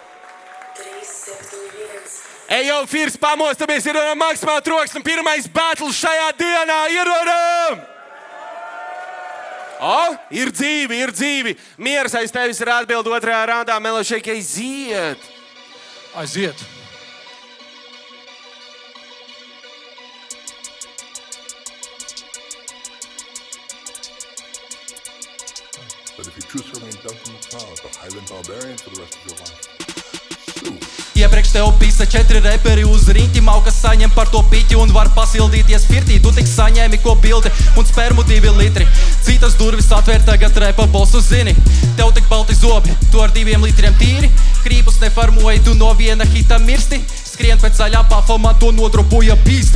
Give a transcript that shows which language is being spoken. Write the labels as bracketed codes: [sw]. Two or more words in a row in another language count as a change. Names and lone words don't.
[lv] Ej, jau Firs, pamostamies, iedodam maksimāli troksni. Pirmais battle šajā dienā, iedodam! Ir dzīvi, ir dzīvi. Mieras aiz tevis ir atbild otrajā raundā. Melošeik, aiziet! Aiziet! [en] But if you choose to remain Duncan McLeod, the Highland Barbarian for the rest of your life, [lv] Iepriekš tev pisa 4 reperi uz riņķi. Maukas saņem par to piķi un var pasildīties pirtī. Tu tik saņēmi ko bildi un spermu 2 litri. Citas durvis atvēr tagad repa bosu zini. Tev tik balti zobi, tu ar 2 litriem tīri. Krīpus nefarmoji, tu no viena hita mirsti. Skrien pēc zaļā pafo, man to nodropoja pīsti.